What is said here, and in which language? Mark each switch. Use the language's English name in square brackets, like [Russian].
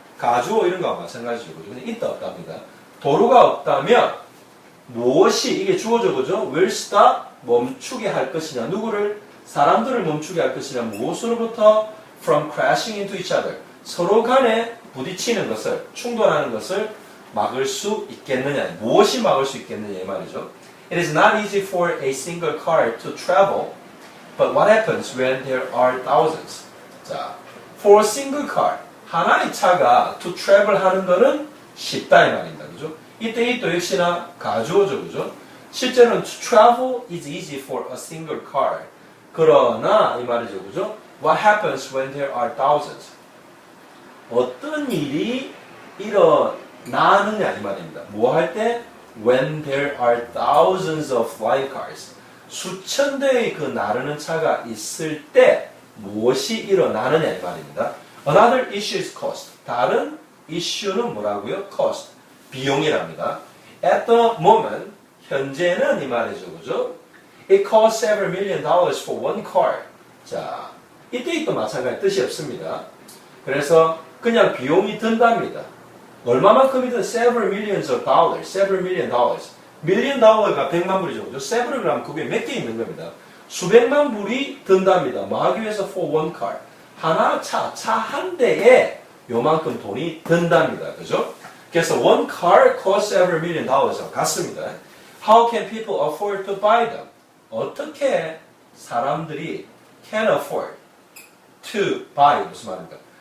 [Korean] 가주어 이런 거와 마찬가지죠, 그죠? 근데 있다 없답니다. 도로가 없다면 무엇이 이게 주어져, 그죠? [English] will stop [Korean] 멈추게 할 것이냐, 누구를? 사람들을 멈추게 할 것이냐, 무엇으로부터? [English] from crashing into each other, [Korean] 서로 간에 부딪히는 것을, 충돌하는 것을 막을 수 있겠느냐, 무엇이 막을 수 있겠느냐 이 말이죠. [English] It is not easy for a single car to travel, but what happens when there are thousands? [Korean] 자, [English] for a single car, [Korean] 하나의 차가 [English] to travel [Korean] 하는 거는 쉽다 이 말입니다, 그죠? 이때 이 또 역시나 가주어죠, 그죠? [English] 실제로는 to travel is easy for a single car. [Korean] 그러나 이 말이죠, 그죠? [English] What happens when there are thousands? [Korean] 어떤 일이 일어나느냐 이 말입니다. 뭐 할 때? [English] When there are thousands of flying cars. [Korean] 수천 대의 그 나르는 차가 있을 때 무엇이 일어나느냐 이 말입니다. [English] Another issue is cost. [Korean] 다른 이슈는 뭐라고요? [English] cost. 비용이랍니다. At the moment, [Korean] 현재는 이 말이죠, 그죠? [English] It costs several million dollars for one car. [Korean] 자, 이때 또 마찬가지 뜻이 없습니다. 그래서 그냥 비용이 든답니다. [English] 얼마만큼이든 several millions of dollars, several million dollars. [Korean] million dollar가 100만 불이죠, 그죠? several 그러면 그게 몇 개 있는 겁니다. 수백만 불이 든답니다. 뭐 하기 위해서 [English] for one car. [Korean] 하나 차 한 대에 요만큼 돈이 든답니다. 그죠? [English] 그래서 one car costs several million dollars와 같습니다. How can people afford to buy them? [Korean] 어떻게 사람들이 [English] can afford to buy [Korean] 무슨 말입니까?